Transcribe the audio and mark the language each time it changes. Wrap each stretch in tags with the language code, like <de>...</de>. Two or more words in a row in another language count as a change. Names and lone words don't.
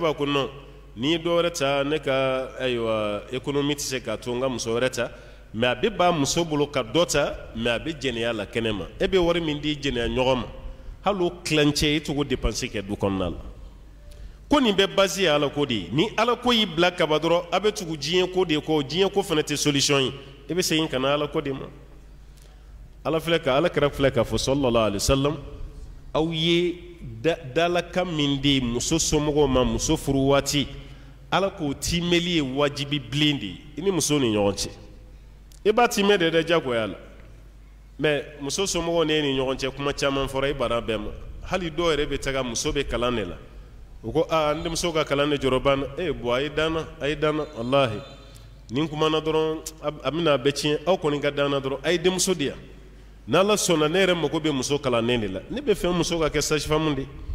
<bm>b'a ko non n'i ye dɔ wɛrɛ ta ne ka ayiwa économie tɛ se k'a to n ka muso wɛrɛ ta mais a bɛ ban muso bolo ka dɔ ta mais a bɛ jɛnɛya la kɛnɛ ma e bɛ wari min di jɛnɛya ɲɔgɔn ma hali o tilancɛ i t'o dépenser kɛ du kɔnɔna la ko nin bɛ base ye ala ko de ye ni ala ko y'i bila kaba dɔrɔn a bɛ tugu diɲɛ ko de kɔ diɲɛ ko fana tɛ solution ye e bɛ segin ka na ala ko de ma ala filɛ ka ala kɛra filɛ k'a fɔ</bm> <ar>صلى الله عليه وسلم</ar> <bm>aw ye dalakan min di muso somɔgɔw ma muso furu waati ala k'o timɛli ye wajibi bilen de ye i ni muso ni ɲɔgɔn cɛ i b'a timɛ de dɛ jagoya la mais muso somɔgɔw ne ni ɲɔgɔn cɛ kuma caman fɔra i bara bɛɛ ma hali dɔw yɛrɛ bɛ taga muso bɛ kalan de la u ko n denmuso ka kalan de jɔrɔ banna bon a ye danna wallahi ni n kumana dɔrɔn a bɛna a bɛɛ tiɲɛ aw kɔni ka danna dɔrɔn a ye denmuso di yan n'ala sɔnna ne yɛrɛ mago bɛ muso kalannen de la ne bɛ fɛ muso ka kɛ sage-femme de</bm>